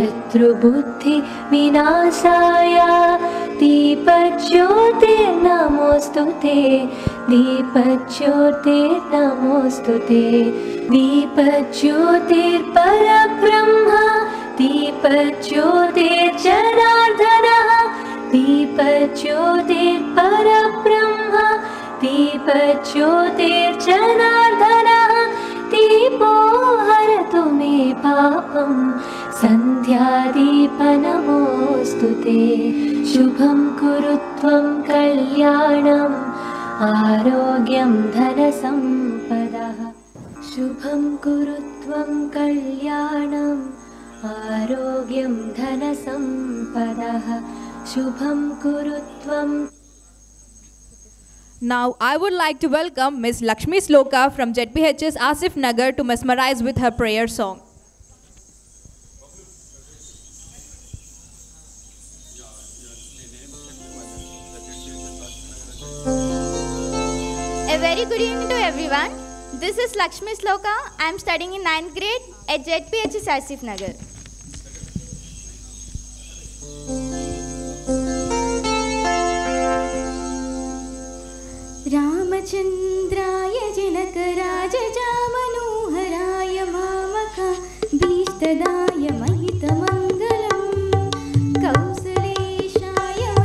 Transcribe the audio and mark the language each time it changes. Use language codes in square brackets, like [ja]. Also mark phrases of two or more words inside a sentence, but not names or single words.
[sa] శత్రుబుద్ధి వినాశాయ దీపజ్యోతి నమోస్తుతే దీపజ్యోతి నమోస్తుతే దీపజ్యోతిర్పరబ్రహ్మ దీపజ్యోతిర్జనార్దనః దీపజ్యోతిర్పరబ్రహ్మ దీపజ్యోతిర్జనార్దనः దీపో హరతు మే పాపం नमोस्तुते शुभं कुरु त्वं कल्याणम् आरोग्यं धनसम्पदः शुभं कुरु त्वं कल्याणम् आरोग्यं धनसम्पदः शुभं कुरु त्वं. [en] Now I would like to welcome Ms. Lakshmi Sloka from ZPHS Asif Nagar to mesmerize with her prayer song. A very good evening to everyone. This is Lakshmi Sloka. I am studying in 9th grade at ZPHS Asif Nagar. [sa] रामचन्द्राय जनकराजजामनोहराय मामकाभीष्टदाय महितमङ्गलम् कौसलेशाय